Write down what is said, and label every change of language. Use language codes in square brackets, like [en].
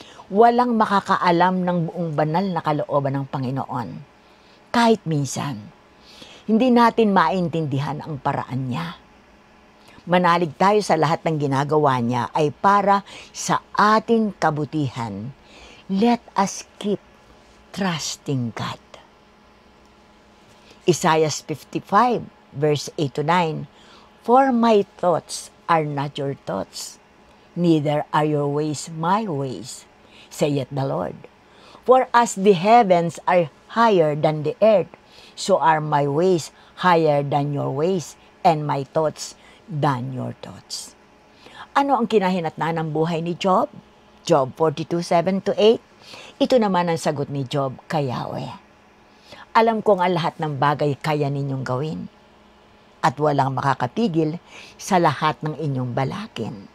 [tl] Walang makakaalam ng buong banal na kalooban ng Panginoon. Kahit minsan, hindi natin maintindihan ang paraan niya. Manalig tayo sa lahat ng ginagawa niya ay para sa ating kabutihan. [en] Let us keep trusting God. Isaiah 55, verse 8-9. For my thoughts are not your thoughts, neither are your ways my ways, saith the Lord. For as the heavens are higher than the earth, so are my ways higher than your ways, and my thoughts than your thoughts. [tl] Ano ang kinahinatnan ng buhay ni Job? Job 42:7-8. Ito naman ang sagot ni Job kay Yahweh. Alam kong ang lahat ng bagay kaya ninyong gawin. At walang makakapigil sa lahat ng inyong balakin.